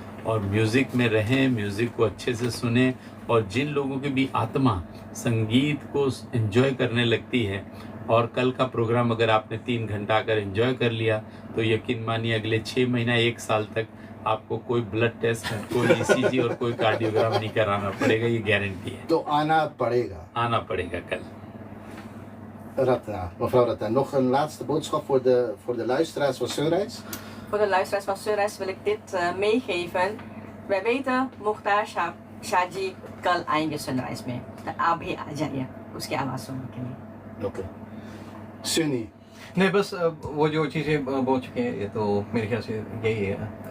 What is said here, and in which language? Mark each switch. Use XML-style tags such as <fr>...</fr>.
<hi>और म्यूज़िक में रहें, म्यूज़िक को अच्छे से सुने, और जिन लोगों की भी आत्मा संगीत को एंजॉय करने लगती है, और कल का प्रोग्राम अगर आपने 3 घंटा अगर एंजॉय कर लिया तो यकीन मानिए अगले 6 महीना 1 साल तक आपको कोई ब्लड टेस्ट, कोई ईसीजी और कोई कार्डियोग्राम नहीं कराना पड़ेगा, ये गारंटी है। तो आना पड़ेगा कल।</hi> <nl>Ratna, mevrouw Ratna, nog een laatste boodschap voor de luisteraars van Sunrise? Voor de luisteraars van Sunrise wil ik dit meegeven. Wij weten,</nl> <hi>Mukhtar Shahji कल आएंगे Sunrise में, तो आप भी आ जाइए उसकी आवाज़ सुनने के लिए। ओके। सुनी? नहीं, बस वो जो चीज़ें बोल चुके हैं, ये तो मेरे ख्याल से यही है।</hi>